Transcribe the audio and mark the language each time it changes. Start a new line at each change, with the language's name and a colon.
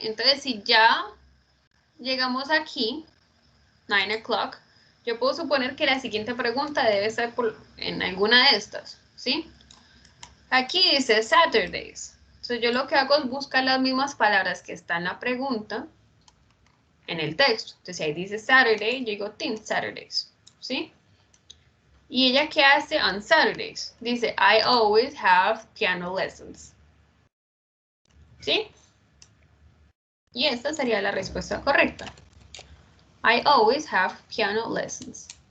Spanish: Entonces, si ya llegamos aquí, 9 o'clock, yo puedo suponer que la siguiente pregunta debe estar en alguna de estas, ¿sí? Aquí dice Saturdays. Entonces, yo lo que hago es buscar las mismas palabras que están en la pregunta en el texto. Entonces, ahí dice Saturday, yo digo Teen Saturdays, ¿sí? ¿Y ella qué hace
English: on Saturdays?
Spanish: Dice,
English: I always have piano lessons.
Spanish: ¿Sí? Y esta sería la respuesta correcta.
English: I always have piano lessons.